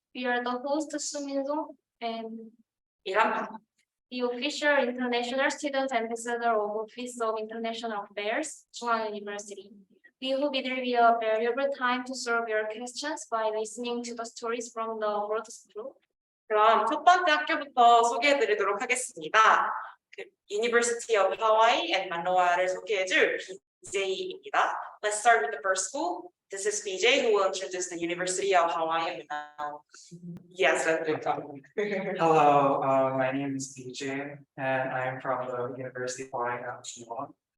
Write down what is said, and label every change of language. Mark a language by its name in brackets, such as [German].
[English] We are the host Sumin Song and [Korean] 이란 [English] the official international student ambassador of Office of International Affairs, 중앙 University. We hope it will be a valuable time to solve your questions by listening to the stories from the world school. [Korean] 그럼 첫 번째 학교부터 소개해드리도록 하겠습니다. University of Hawaii and Manoa를 소개해줄 BJ입니다. [English] Let's start with the first school. This is BJ who will introduce the University of Hawaii and Manoa. Yes, that's it. Hello, my name is BJ, and I am from the University of Hawaii at Manoa.